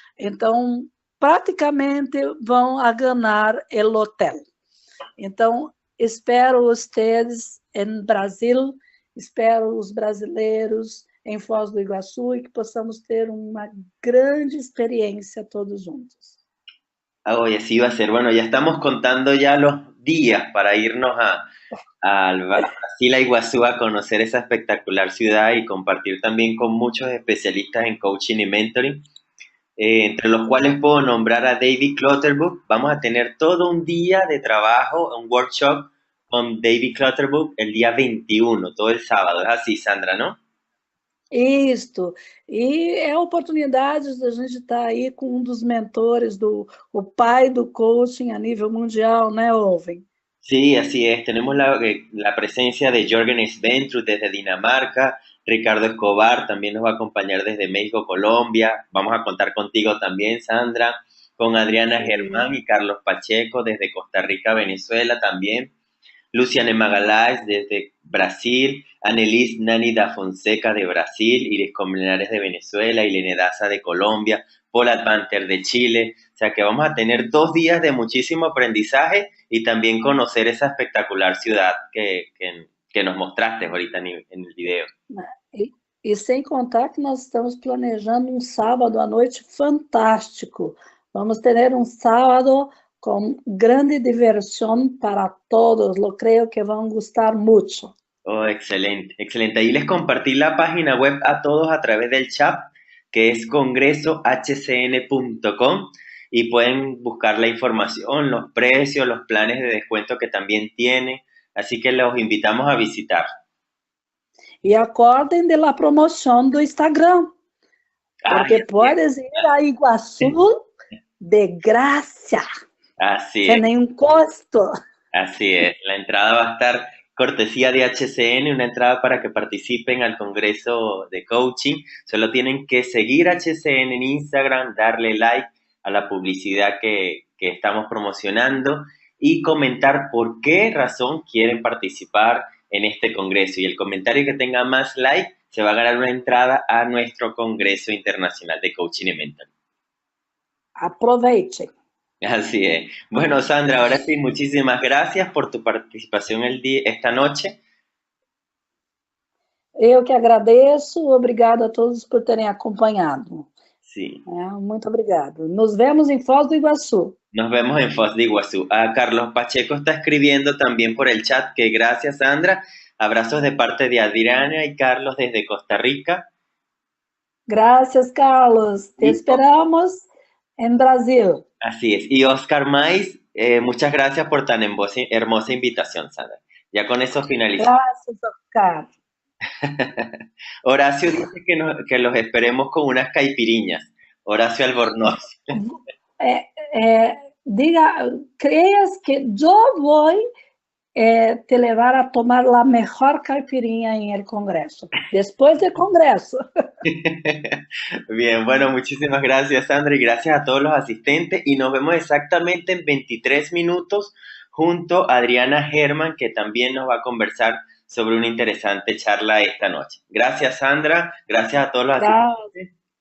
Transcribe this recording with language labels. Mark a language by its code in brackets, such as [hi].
[pt] Então, praticamente vão a ganhar o hotel. Então, espero vocês em Brasil, espero os brasileiros em Foz do Iguaçu e que possamos ter uma grande experiência todos juntos. [es] Y así va a ser. Bueno, ya estamos contando ya los días para irnos a Brasil, a Iguazú, a conocer esa espectacular ciudad y compartir también con muchos especialistas en coaching y mentoring, entre los cuales puedo nombrar a David Clutterbuck. Vamos a tener todo un día de trabajo, un workshop con David Clutterbuck el día 21, todo el sábado. Es así, Sandra, ¿no? [pt] Isto, e é a oportunidade de a gente estar aí com um dos mentores, o pai do coaching a nível mundial, né, Owen? [es] Sí, así es. Tenemos la presencia de Jürgen Sventrud desde Dinamarca, Ricardo Escobar también nos va a acompañar desde México, Colombia. Vamos a contar contigo también, Sandra, con Adriana Germán y Carlos Pacheco desde Costa Rica, Venezuela también. Luciane Magalhães desde Brasil, Annelise Nani da Fonseca de Brasil, Iris Colmenares de Venezuela, Ilene Daza de Colombia, Paula Panther de Chile. O sea que vamos a tener 2 días de muchísimo aprendizaje y también conocer esa espectacular ciudad que nos mostraste ahorita en el video. [pt] E sem contar que nós estamos planejando um sábado à noite fantástico. Vamos ter um sábado com grande diversão para todos. [es] Lo creo que [pt] vão gostar muito. [es] Oh, excelente, excelente. Ahí les compartí la página web a todos a través del chat, que es congresohcn.com, y pueden buscar la información, los precios, los planes de descuento que también tiene. Así que los invitamos a visitar. [pt] E acordem de la promoção do Instagram, [es] porque puedes ir [pt] a Iguaçu de graça. [es] Así sin ningún costo. Así es. La entrada va a estar cortesía de HCN, una entrada para que participen al Congreso de Coaching. Solo tienen que seguir HCN en Instagram, darle like a la publicidad que estamos promocionando y comentar por qué razón quieren participar en este Congreso. Y el comentario que tenga más like se va a ganar una entrada a nuestro Congreso Internacional de Coaching y Mentoring. Aprovechen. Así es. Bueno, Sandra, ahora sí, muchísimas gracias por tu participación esta noche. [pt] Eu que agradeço, obrigado a todos por terem acompanhado. [es] Sí, [pt] Muito obrigado. Nos vemos em Foz do Iguaçu. [es] nos vemos en Foz de Iguazú. Carlos Pacheco está escribiendo también por el chat que gracias, Sandra. Abrazos de parte de Adriana y Carlos desde Costa Rica. [pt] Graças, Carlos. Te [es] Y [pt] esperamos em Brasil. [es] así es. Y Oscar Mais, muchas gracias por tan hermosa invitación, Sandra. Ya con eso finalizamos. [pt] Graças, Oscar. [es] Horacio dice que los esperemos con unas caipiriñas. Horacio Albornoz. [pt] Diga, creas que eu vou te levar a tomar a melhor caipirinha em el Congresso. Depois do Congresso. [es] Bien, bueno, muchísimas gracias, Sandra, y gracias a todos los asistentes. Y nos vemos exactamente en 23 minutos junto a Adriana Germán, que también nos va a conversar sobre una interesante charla esta noche. Gracias, Sandra. Gracias a todos los asistentes.